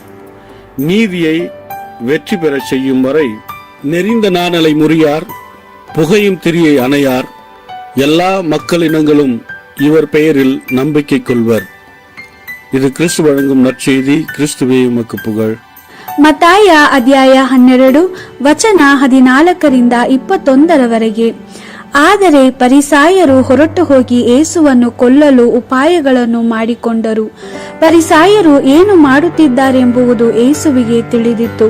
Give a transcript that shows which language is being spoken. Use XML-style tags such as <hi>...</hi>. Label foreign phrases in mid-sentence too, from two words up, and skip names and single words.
<ta>நீதியை வெற்றி பெற செய்யும் வரை நெறிந்த நாணலை முறியார், புகையும் திரியை அணையார். எல்லா மக்களினங்களும் இவர் பெயரில் நம்பிக்கை கொள்வர். இது கிறிஸ்து வழங்கும் நற்செய்தி. கிறிஸ்துவே உமக்கு புகழ்.</ta> <kn>ಮತ್ತಾಯ ಅಧ್ಯಾಯ 12 ವಚನ 14 21 ಆದರೆ ಪರಿಸಾಯರು ಹೊರಟು ಹೋಗಿ ಯೇಸುವನ್ನು ಕೊಲ್ಲಲು ಉಪಾಯಗಳನ್ನು ಮಾಡಿಕೊಂಡರು. ಪರಿಸಾಯರು ಏನು ಮಾಡುತ್ತಿದ್ದಾರೆಂಬುದು ಯೇಸುವಿಗೆ ತಿಳಿದಿತ್ತು.</kn>